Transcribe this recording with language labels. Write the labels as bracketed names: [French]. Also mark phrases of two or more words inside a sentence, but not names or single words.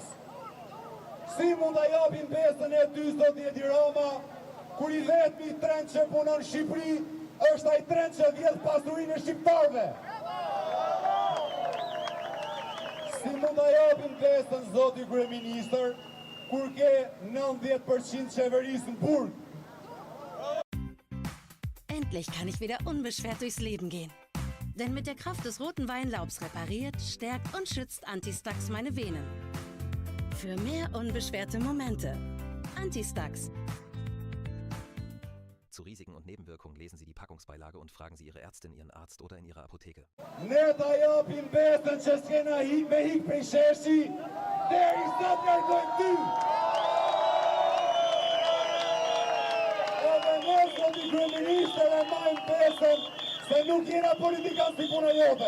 [Albanian] Si mund t'a japin besën e ty zoti Edi Rama kur i vetmi trend që punon Shqipëri është ai trend që vjedh pasurinë e shqiptarëve? Si mund t'a japin besën zoti kryeministër kur ke 90% qeverisë në burg? [German] Endlich kann ich wieder unbeschwert durchs Leben gehen. Denn mit der Kraft des roten Weinlaubs repariert, stärkt und schützt Antistax meine Venen. Für mehr unbeschwerte Momente. Antistax. Zu Risiken und Nebenwirkungen lesen Sie die Packungsbeilage und fragen Sie Ihre Ärztin, Ihren Arzt oder in Ihrer Apotheke. [Albanian] Ne t'a japim besën që s'kena me hik prej sheshi, deri sa t'largojmë ty. Edhe ne zoti kryeministër e majmë besën se nuk jena politikan si puna jote.